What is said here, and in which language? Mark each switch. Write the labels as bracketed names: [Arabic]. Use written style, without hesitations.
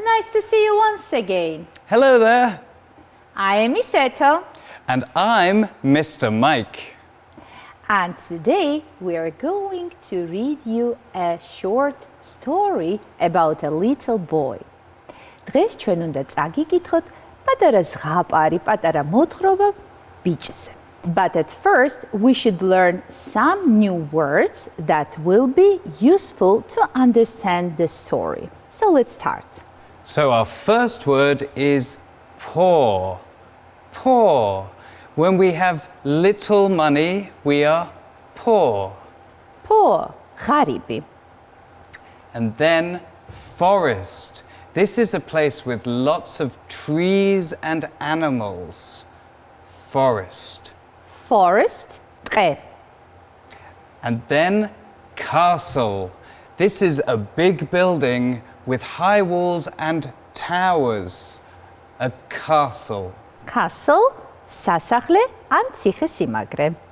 [English] Nice to see you once again. Hello there. I am Iseto. And I'm Mr. Mike. And today we are going to read you a short story about a little boy. [Georgian] დღეს ჩვენ უნდა წაგიკითხოთ პატარა ზღაპარი, პატარა მოთხრობა ბიჭზე. [English] But at first we should learn some new words that will be useful to understand the story. So let's start. So our first word is poor. Poor. When we have little money, we are poor. Poor, غريبي. And then forest. This is a place with lots of trees and animals. Forest. Forest, ტყე. And then castle. This is a big building with high walls and towers. A castle. [Georgian] Castle, სასახლე ან ციხესიმაგრე.